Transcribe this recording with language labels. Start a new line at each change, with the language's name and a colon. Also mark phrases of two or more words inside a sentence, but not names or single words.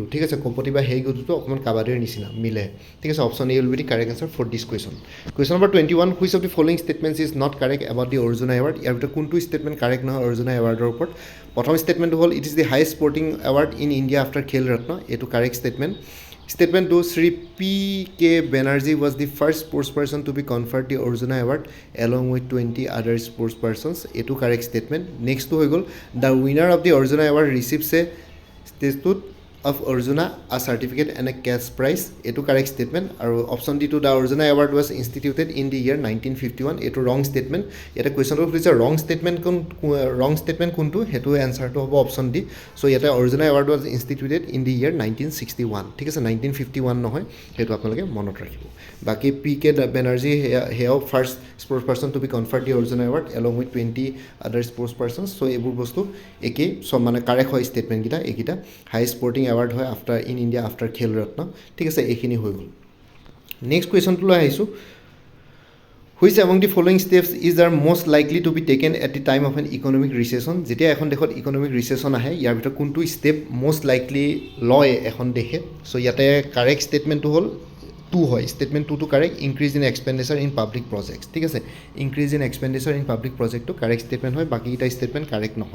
Assamese: ঠিক আছে, কপতি বা হেইগুডুটো অকণমান কাবাডীৰ নিচিনা মিলে। ঠিক আছে,
English: option A will be the correct answer for this question. Question number 21, which of the following statements is not correct about the Arjuna Award?
Assamese: ইয়াৰ ভিতৰত কোনটো ষ্টেটমেণ্ট কাৰেক্ট নহয় অৰ্জুনা এৱাৰ্ডৰ ওপৰত? প্ৰথম ষ্টেটমেণ্টটো হ'ল
English: it is the highest sporting award in India after Khel Ratna.
Assamese: এইটো
English: correct statement. Statement 2, Sri P.K. Banerjee was the first sports person to be conferred the Arjuna Award along with 20 other sports persons.
Assamese: এইটো
English: correct statement. Next to
Assamese: হৈ গ'ল,
English: the winner of the Arjuna Award receives a statue of Arjuna, a certificate and a cash prize.
Assamese: এইটো
English: correct statement. আৰু অপশ্যন D to the Arjuna Award was instituted in the year 1951. এইটো wrong statement.
Assamese: ইয়াতে কুৱেশ্যনটো সুধিছে
English: wrong statement
Assamese: কোনটো, সেইটো এনচাৰটো হ'ব অপশ্যন D. চ' ইয়াতে
English: Arjuna Award was instituted in the year 1961.
Assamese: ঠিক আছে, 1951 নহয়, সেইটো আপোনালোকে মনত ৰাখিব।
English: বাকী P.K. Banerjee সেয়াও first sports person to be conferred the Arjuna Award along with 20 other sports persons.
Assamese: চ' এইবোৰ বস্তু একেই, চব কাৰেক্ট হয় ষ্টেটমেণ্টকেইটা এইকেইটা।
English: high sporting award হয় after in India after Khel Ratna.
Assamese: ঠিক আছে, এইখিনি হৈ গ'ল।
English: নেক্সট কুৱেশ্যনটোলৈ আহিছোঁ, which among the following steps is are most likely to be taken at the time of an economic recession?
Assamese: যেতিয়া এখন দেশত
English: economic recession
Assamese: আহে, ইয়াৰ ভিতৰত কোনটো ষ্টেপ
English: most likely
Assamese: লয় এখন দেশে? চ' ইয়াতে
English: correct statement
Assamese: হ'ল 2 হয়, ষ্টেটমেণ্ট 2টো কাৰেক্ট,
English: increase in expenditure in public projects.
Assamese: ঠিক আছে,
English: increase in expenditure in public project correct statement
Assamese: হয়, বাকীকেইটা
English: statement correct
Assamese: নহয়।